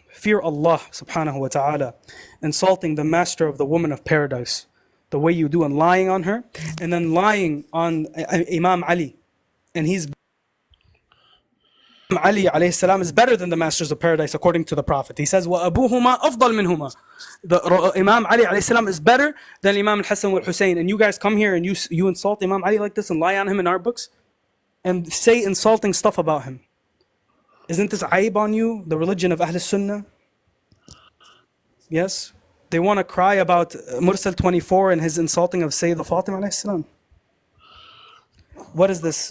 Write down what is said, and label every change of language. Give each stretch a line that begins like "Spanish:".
English: Fear Allah subhanahu wa ta'ala. Insulting the master of the woman of paradise. The way you do and lying on her. And then lying on Imam Ali. And he's Ali alayhi salam is better than the masters of paradise according to the Prophet.
Arabic: He says, وَأَبُوهُمَا أَفْضَلْ مِنْهُمَا.
English: The Imam Ali alayhi salam is better than Imam al-Hassan wal-Hussein. And you guys come here and you insult Imam Ali like this and lie on him in our books and say insulting stuff about him. Isn't this aib on you, the religion of Ahl Sunnah? Yes? They want to cry about Mursal 24 and his insulting of Sayyida Fatima alayhi salam. What is this?